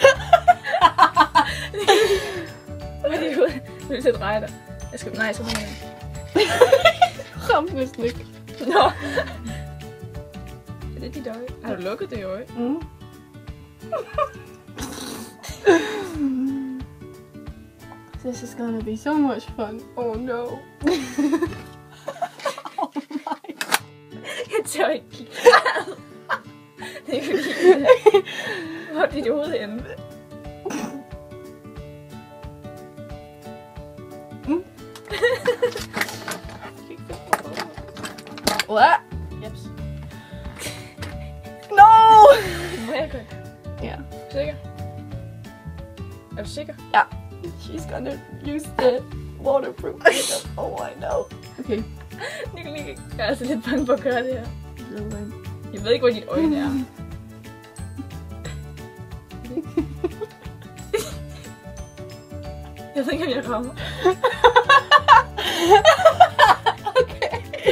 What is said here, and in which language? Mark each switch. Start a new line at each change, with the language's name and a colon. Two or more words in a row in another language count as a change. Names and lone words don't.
Danish: Hvor er dit hoved? Du er nødt til at dreje dig. Jeg skal... Nej, så må jeg... Ramte næsten ikke. Nå. Er det dit øje? Har du lukket det øje? Mm.
English: This is gonna be so much fun. Oh no. Oh my god.
Danish: Jeg tør ikke kigge. Det er fordi... Hvor er dit hoved henne?
English: What? Yes. No!
Danish: Må jeg godt?
English: Yeah.
Danish: Sikker? Er du sikker? Yeah.
English: She's gonna use the waterproof makeup. Oh, I know. Okay.
Danish: Jeg er altså lidt bange for at gøre det her. Jeg ved ikke, hvor dit øjne er. Jeg ved ikke, om jeg rammer. Okay.